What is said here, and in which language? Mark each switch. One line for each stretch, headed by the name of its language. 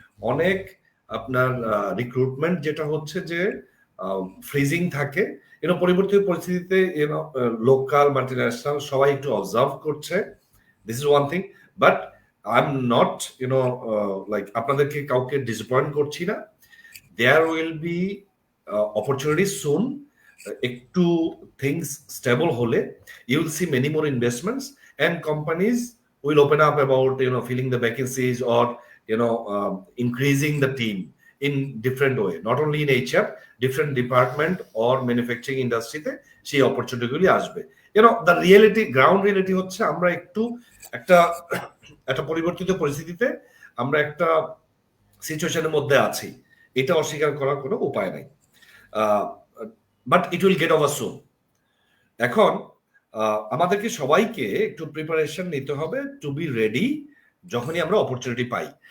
Bangla: অনেক আপনার রিক্রুটমেন্ট যেটা হচ্ছে যে ফ্রিজিং থাকে, পরিবর্তিত পরিস্থিতিতে লোকাল মাল্টিন্যাশনাল সবাই একটু অবজার্ভ করছে।
English: this is one thing, but I am not like
Bangla: আপনাদেরকে কাউকে ডিসঅ্যাপয়েন্ট করছি না।
English: There will be opportunities soon.
Bangla: Ektu
English: things stable
Bangla: hole,
English: you will see many more investments and companies will open up about filling the vacancies or increasing the team in different way, not only in HR, different department or manufacturing industry te
Bangla: সেই opportunity গুলি আসবে।
English: the reality, ground reality
Bangla: হচ্ছে আমরা একটু একটা পরিবর্তিত পরিস্থিতিতে আমরা একটা সিচুয়েশনের মধ্যে আছি, এটা অস্বীকার করার কোনো উপায় নাই।
English: But it will get over soon.
Bangla: এখন আমাদেরকে সবাইকে একটু প্রিপারেশন নিতে হবে
English: to be ready
Bangla: যখনই আমরা অপরচুনিটি পাই।